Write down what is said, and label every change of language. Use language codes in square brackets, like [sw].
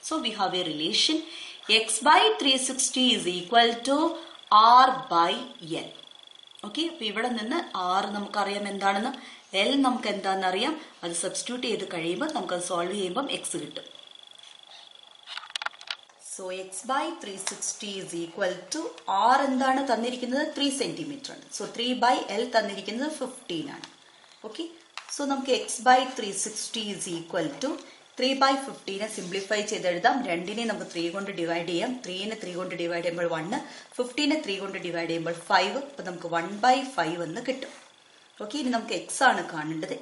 [en] So we have a relation x/360 is equal to r/l. [ml] Okay, അപ്പൊ ഇവിടെ നിന്ന് R നമുക്കറിയാം എന്താണെന്ന്, എൽ നമുക്ക് എന്താണെന്ന് അറിയാം. അത് സബ്സ്റ്റിറ്റ്യൂട്ട് ചെയ്ത് കഴിയുമ്പോൾ നമുക്കത് സോൾവ് ചെയ്യുമ്പോൾ എക്സ് കിട്ടും. So x/360 is equal to r എന്താണ് തന്നിരിക്കുന്നത്? 3 സെന്റിമീറ്റർ ആണ്. സോ 3/l തന്നിരിക്കുന്നത് 15 ആണ്. ഓക്കെ, സോ നമുക്ക് x/360 is equal to 3/15 simplify ചെയ്ത് എഴുതാം. 2നെ നമുക്ക് 3 കൊണ്ട് ഡിവൈഡ് ചെയ്യാം. 3നെ 3 കൊണ്ട് ഡിവൈഡ് ചെയ്യുമ്പോൾ 1, 15നെ 3 കൊണ്ട് ഡിവൈഡ് ചെയ്യുമ്പോൾ 5. അപ്പൊ നമുക്ക് 1/5 എന്ന് കിട്ടും. ഓക്കെ, ഇനി നമുക്ക് എക്സ് ആണ് കാണേണ്ടത്.